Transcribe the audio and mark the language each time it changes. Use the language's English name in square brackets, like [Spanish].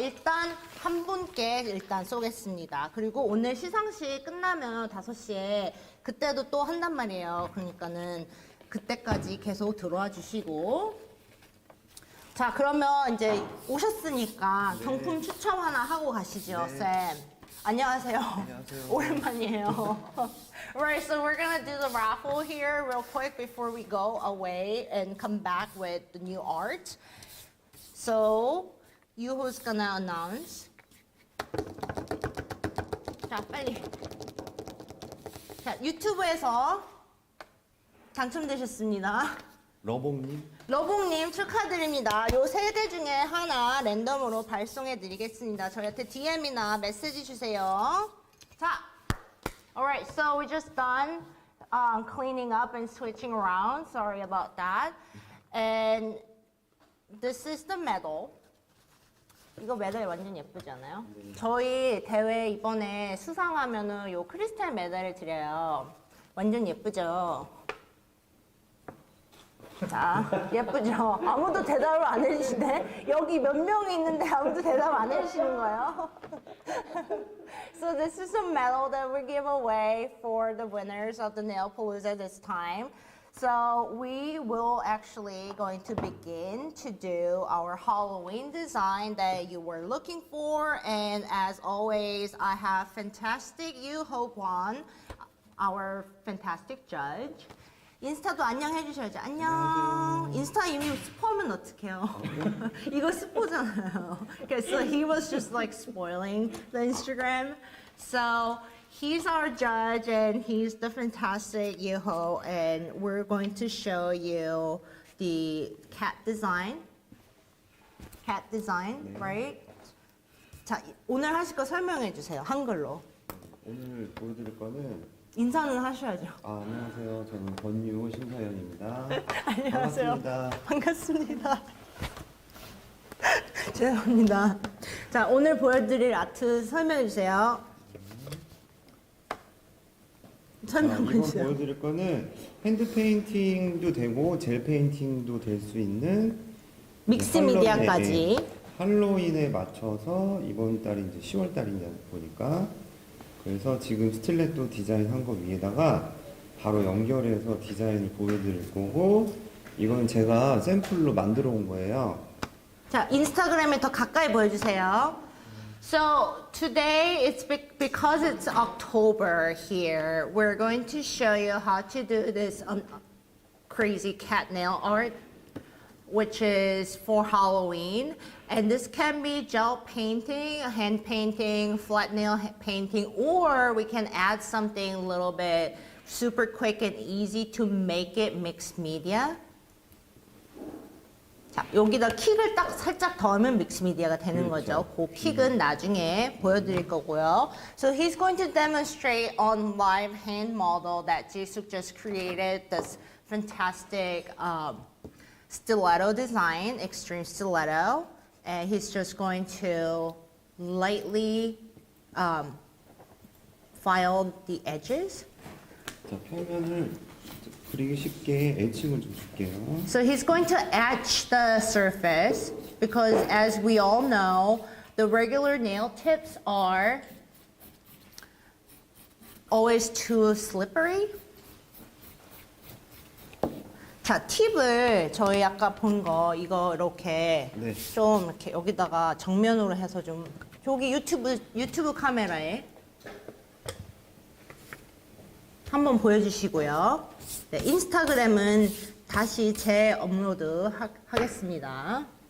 [Korean] 일단 한 분께 일단 쏘겠습니다. 그리고 오늘 시상식 끝나면 5시에 그때도 또 한단 말이에요. 그러니까는 그때까지 계속 들어와 주시고 자 그러면 이제 오셨으니까 경품 추첨 하나 하고 가시죠. 쌤. 안녕하세요. 안녕하세요. 오랜만이에요. [English] Right, so we're gonna do the raffle here real quick before we go away and come back with the new art. So you who's gonna announce? [Korean] 자, 빨리. 자, 유튜브에서 당첨되셨습니다. 러봉님. 러봉님 축하드립니다. 요 3개 중에 하나 랜덤으로 발송해 드리겠습니다. 저희한테 DM이나 메시지 주세요. [English] 자, alright, so we just done cleaning up and switching around. Sorry about that. And this is the medal. [Korean] 이거 메달 완전 예쁘지 않아요? 네. 저희 대회 이번에 수상하면은 요 크리스탈 메달을 드려요. 완전 예쁘죠? 자, 예쁘죠? 아무도 대답을 안 해주시네? 여기 몇 명이 있는데 아무도 대답 안 해주시는 거예요? [English] So this is a medal that we give away for the winners of the Nailapalooza this time. So we will actually going to begin to do our Halloween design that you were looking for. And as always, I have fantastic Yu Ho-Kwan, our fantastic judge. [Korean] 인스타도 안녕 해주셔야죠. 안녕. 안녕하세요. 인스타 이미 스포하면 어떡해요. 이거 스포잖아요. [English] Okay, so he was just like spoiling the Instagram. So he's our judge and he's the fantastic Yuho, and we're going to show you the cat design. Cat design, 네. right? [Korean] 자, 오늘 하실 거 설명해 주세요. 한글로. 오늘 보여드릴 거는 인사는 하셔야죠. 안녕하세요. 저는 권유호 심사위원입니다. 안녕하세요. 반갑습니다. 반갑습니다. 죄송합니다. 자, 오늘 보여드릴 아트 설명해 주세요. 설명 이번 해주세요. 보여드릴 거는 핸드 페인팅도 되고 젤 페인팅도 될 수 있는 믹스 미디어까지. 할로윈에 맞춰서 이번 달이 이제 10월 달이냐 보니까 그래서 지금 스틸레토 디자인 한 거 위에다가 바로 연결해서 디자인을 보여드릴 거고 이건 제가 샘플로 만들어 온 거예요. 자, 인스타그램에 더 가까이 보여주세요. [English] So today it's because it's October here. We're going to show you how to do this crazy cat nail art, which is for Halloween. And this can be gel painting, hand painting, flat nail painting, or we can add something a little bit super quick and easy to make it mixed media. [Korean] 자, 여기다 킥을 딱 살짝 더하면 믹스미디어가 되는 거죠. 그 킥은 나중에 보여드릴 거고요. [English] So he's going to demonstrate on live hand model that Jisuk just created this fantastic stiletto design, extreme stiletto. And he's just going to lightly file the edges. [Korean] 자, 표면을 그리기 쉽게 애칭을 좀 줄게요. [English] So he's going to etch the surface because as we all know, the regular nail tips are always too slippery. [Korean] 자, 팁을 저희 아까 본 거 이거 이렇게 네. 좀 이렇게 여기다가 정면으로 해서 좀 여기 유튜브 카메라에 한번 보여주시고요. 네, 인스타그램은 다시 재업로드 하겠습니다.